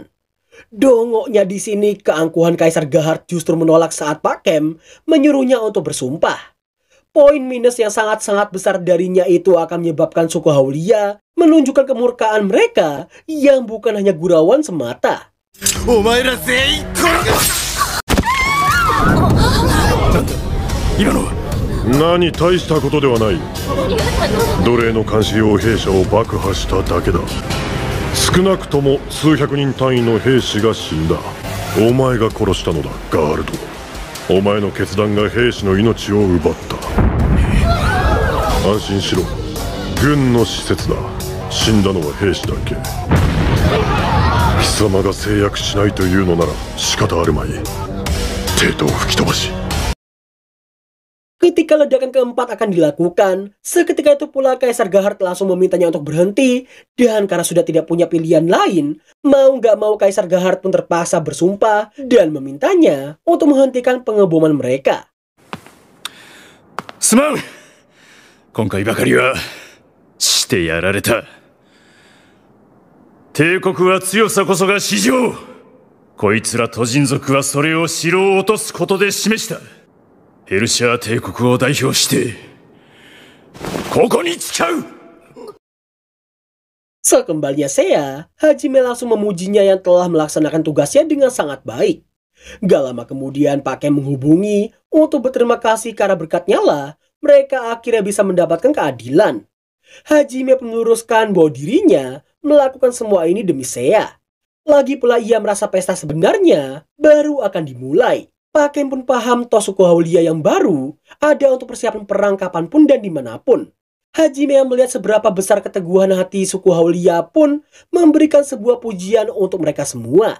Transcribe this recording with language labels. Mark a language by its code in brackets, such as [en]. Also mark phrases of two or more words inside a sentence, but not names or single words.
[id] Dongoknya di sini keangkuhan Kaisar Gahard justru menolak saat Pakem menyuruhnya untuk bersumpah. Poin minus yang sangat-sangat besar darinya itu akan menyebabkan suku Haulia menunjukkan kemurkaan mereka yang bukan hanya gurauan semata. [ja] 今のは何大したことではない。奴隷の監視用兵舎を爆破しただけだ。少なくとも数百人単位の兵士が死んだ。お前が殺したのだ、ガールド。お前の決断が兵士の命を奪った。安心しろ、軍の施設だ。死んだのは兵士だけ。貴様が制約しないというのなら仕方あるまい。帝都を吹き飛ばし。 [id] Ketika ledakan keempat akan dilakukan, seketika itu pula Kaisar Gahard langsung memintanya untuk berhenti. Dan karena sudah tidak punya pilihan lain, mau nggak mau Kaisar Gahard pun terpaksa bersumpah dan memintanya untuk menghentikan pengeboman mereka. [ja] すまん。今回ばかりはしてやられた。帝国は強さこそが至上。こいつら都人族はそれを城を落とすことで示した。ヘルシャー帝国を代表してここに誓う。 [id] Sekembalinya Seiya, Hajime langsung memujinya yang telah melaksanakan tugasnya dengan sangat baik. Gak lama kemudian Pakem menghubungi untuk berterima kasih karena berkatnya lah mereka akhirnya bisa mendapatkan keadilan. Hajime meluruskan bahwa dirinya melakukan semua ini demi Seiya. Lagi pula ia merasa pesta sebenarnya baru akan dimulai. Pakem pun paham toh suku Haulia yang baru ada untuk persiapan perang kapanpun dan dimanapun. Hajime yang melihat seberapa besar keteguhan hati suku Haulia pun memberikan sebuah pujian untuk mereka semua.